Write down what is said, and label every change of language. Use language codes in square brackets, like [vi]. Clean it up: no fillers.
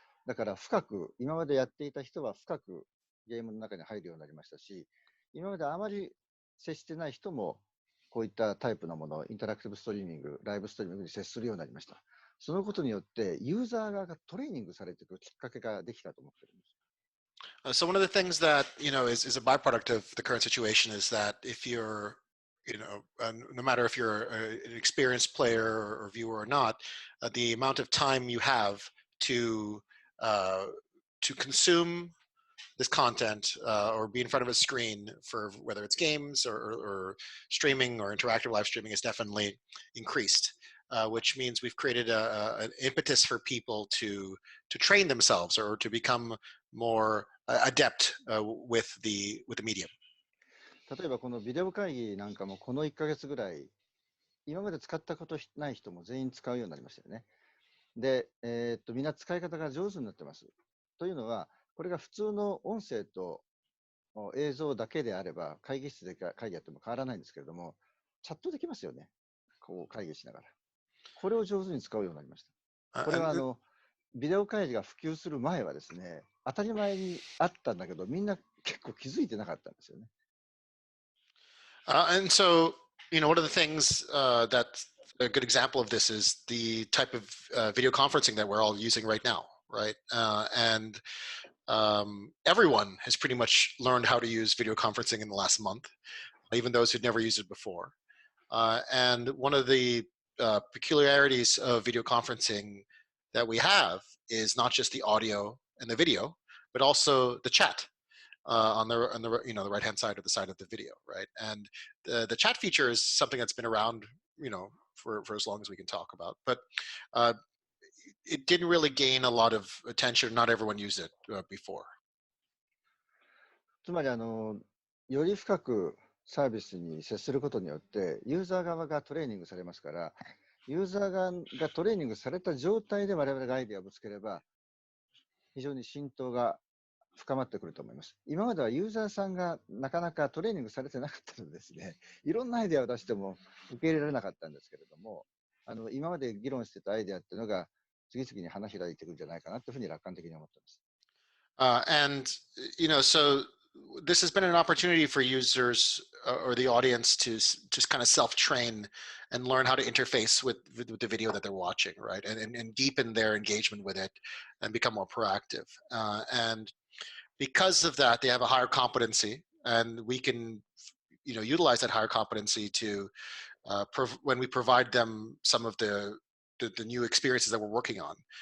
[ja] だから深く、今までやっていた人は深くゲームの中に入るようになりましたし、今まであまり接してない人もこういったタイプのもの、インタラクティブストリーミング、ライブストリーミングに接するようになりました。そのことによってユーザー側がトレーニングされていくきっかけができたと思っているんです。 [en] So one of the things that is a byproduct of the current situation is that if you're no matter if you're an experienced player or viewer or not, the amount of time you have to consume this content or be in front of a screen for whether it's games or streaming or interactive live streaming is definitely increased, which means we've created an impetus for people to train themselves or to become more adept with the medium. [ja] 例えばこのビデオ会議なんかもこの1ヶ月ぐらい今まで使ったことない人も全員使うようになりましたよね。で、みんな使い方が上手になってます。というのはこれが普通の音声と映像だけであれば会議室で会議やっても変わらないんですけれども、チャットできますよね。こう会議しながら。これを上手に使うようになりました。これはビデオ会議が普及する前はですね、当たり前にあったんだけどみんな結構気づいてなかったんですよね。 [en] And so, one of the things that's a good example of this is the type of video conferencing that we're all using right now, right? And everyone has pretty much learned how to use video conferencing in the last month, even those who'd never used it before. And one of the peculiarities of video conferencing that we have is not just the audio and the video, but also the chat. On the the right hand side or the side of the video, right? And the chat feature is something that's been around for as long as we can talk about, but it didn't really gain a lot of attention. Not everyone used it before. [ja] つまりより深くサービスに接することによってユーザー側がトレーニングされますから、ユーザー側がトレーニングされた状態で我々がアイデアをぶつければ非常に浸透が深まってくると思います。今まではユーザーさんがなかなかトレーニングされてなかったのでですね、いろんなアイデアを出しても受け入れられなかったんですけれども、今まで議論してたアイデアっていうのが次々に花開いていくんじゃないかなというふうに楽観的に思っています。 [en] And so this has been an opportunity for users or the audience to just kind of self-train and learn how to interface with the video that they're watching, right? And deepen their engagement with it and become more proactive. And because of that, they have a higher competency, and we can, utilize that higher competency to when we provide them some of the new experiences that we're working on.